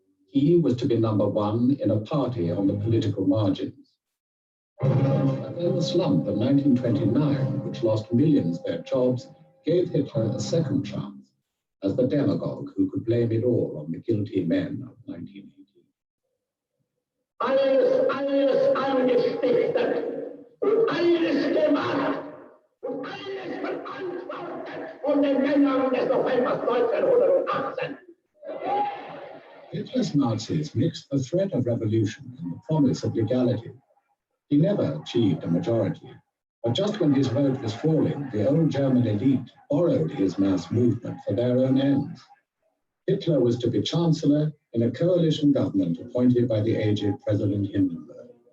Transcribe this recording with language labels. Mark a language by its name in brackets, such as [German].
[English] He was to be number one in a party on the political margins. And then the slump of 1929, which lost millions their jobs, gave Hitler a second chance as the demagogue who could blame it all on the guilty men of 1918. [German] Alles angestiftet und alles gemacht und alles verantwortet von den Männern des Novembers 1918. [English] Hitler's Nazis mixed the threat of revolution and the promise of legality. He never achieved a majority, but just when his vote was falling, the old German elite borrowed his mass movement for their own ends. Hitler was to be chancellor in a coalition government appointed by the aged President Hindenburg.